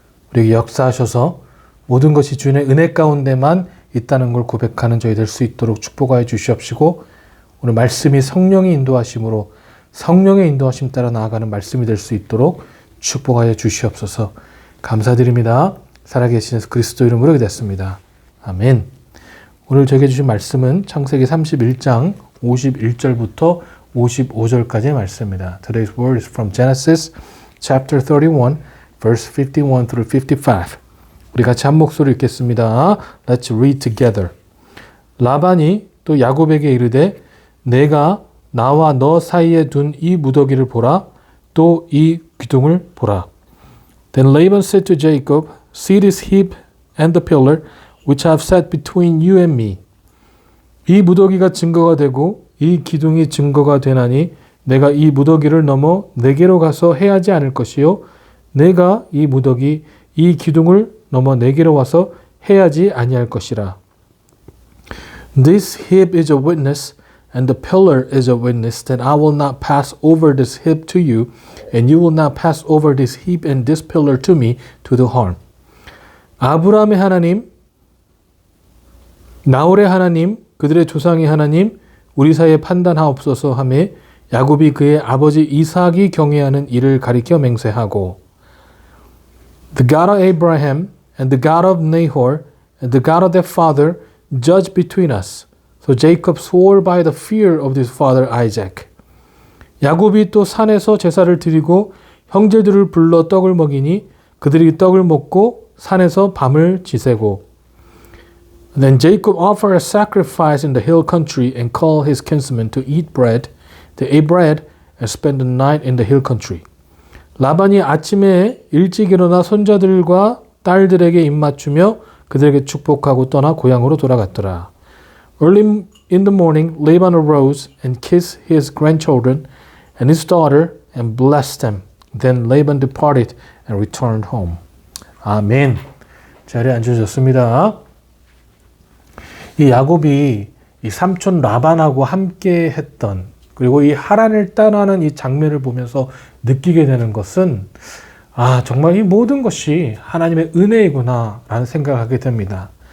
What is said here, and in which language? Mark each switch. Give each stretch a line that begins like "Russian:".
Korean: 우리에게 역사하셔서 모든 것이 주님의 은혜 가운데만 있다는 걸 고백하는 저희 될 수 있도록 축복하여 주시옵시고, 오늘 말씀이 성령의 인도하심으로 성령의 인도하심 따라 나아가는 말씀이 될 수 있도록 축복하여 주시옵소서. 감사드립니다. 살아계신 예수 그리스도 이름으로 기도했습니다. 아멘. 오늘 저에게 주신 말씀은 창세기 31장 51절부터 55절까지의 말씀입니다.
English: Today's word is from Genesis chapter 31, verse 51 through 55.
Korean: 우리 같이 한 목소리 읽겠습니다.
English: Let's read together.
Korean: 라반이 또 야곱에게 이르되 내가 나와 너 사이에 둔 이 무더기를 보라, 또 이 기둥을 보라.
English: Then Laban said to Jacob, See this heap and the pillar which I have set between you and me.
Korean: 이 무더기가 증거가 되고 이 기둥이 증거가 되나니 내가 이 무더기를 넘어 내게로 가서 해하지 않을 것이요 내가 이 무더기 이 기둥을 넘어 내게로 와서 해하지 아니할 것이라.
English: This heap is a witness and the pillar is a witness that I will not pass over this heap to you and you will not pass over this heap and this pillar to me to do harm.
Korean: 아브라함의 하나님, 나홀의 하나님, 그들의 조상의 하나님, 우리 사이에 판단하옵소서 하며 야곱이 그의 아버지 이삭이 경외하는 이를 가리켜 맹세하고
English: The God of Abraham and the God of Nahor and the God of their father judge between us. So Jacob swore by the fear of his father Isaac.
Korean: 야곱이 또 산에서 제사를 드리고 형제들을 불러 떡을 먹이니 그들이 떡을 먹고 산에서 밤을 지새고
English: Then Jacob offered a sacrifice in the hill country and called his kinsmen to eat bread. They ate bread and spent the night in the hill country.
Korean: 라반이 아침에 일찍 일어나 손자들과 딸들에게 입맞추며 그들에게 축복하고 떠나 고향으로 돌아갔더라.
English: Early in the morning, Laban arose and kissed his grandchildren and his daughter and blessed them. Then Laban departed and returned home.
Korean: 아멘. 자리에 앉으셨습니다. 이 야곱이 이 삼촌 라반하고 함께 했던, 그리고 이 하란을 떠나는 이 장면을 보면서 느끼게 되는 것은 정말 이 모든 것이 하나님의 은혜이구나 라는 생각을 하게 됩니다.